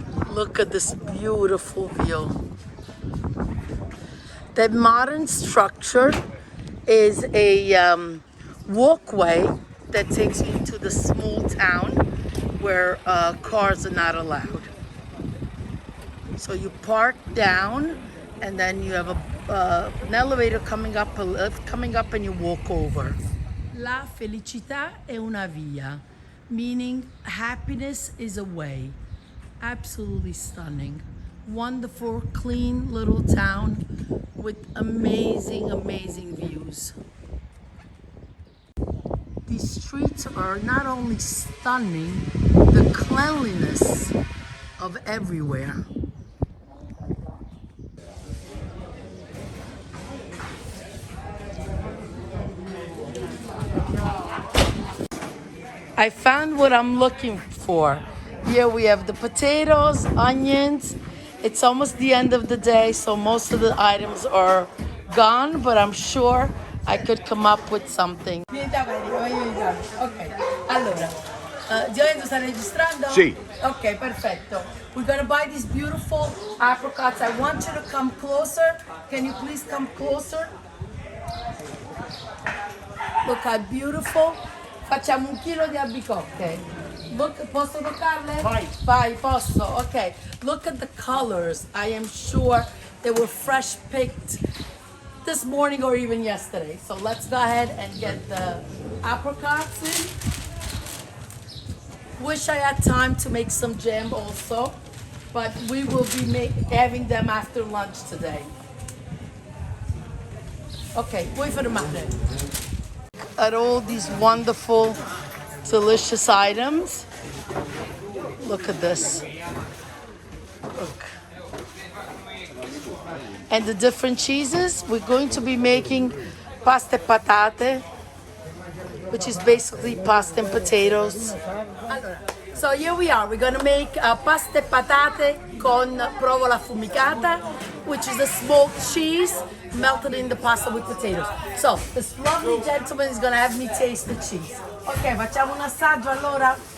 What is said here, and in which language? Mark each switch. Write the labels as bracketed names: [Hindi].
[English] Look at this beautiful view. The modern structure is a walkway that takes you to the small town where cars are not allowed. So you park down and then you have an elevator coming up, a lift coming up, and you walk over. [Italian] La felicità è una via, [English] meaning happiness is a way. Absolutely stunning. Wonderful, clean little town with amazing, amazing views. These streets are not only stunning, the cleanliness of everywhere. I found what I'm looking for. Here we have the potatoes, onions. It's almost the end of the day, so most of the items are gone, but I'm sure I could come up with something. [Italian] Ok, allora, Gioia, tu stai registrando? Sì. Ok, perfetto. [English] We're gonna buy these beautiful apricots. I want you to come closer. Can you please come closer? Look how beautiful. [Italian] Facciamo 1 chilo di albicocche. [English] Look, [Italian] posso toccarle? Vai, posso. [English] Okay. Look at the colors. I am sure they were fresh picked this morning or even yesterday. So let's go ahead and get the apricots in. Wish I had time to make some jam also, but we will be having them after lunch today. Okay, [Italian] puoi fermare. [English] At all these wonderful, delicious items. Look at this. Look. And the different cheeses. We're going to be making pasta e patate, which is basically pasta and potatoes. So here we are. We're gonna make pasta e patate con provola affumicata, which is a smoked cheese melted in the pasta with potatoes. So this lovely gentleman is gonna have me taste the cheese. [Italian] Ok, facciamo un assaggio allora.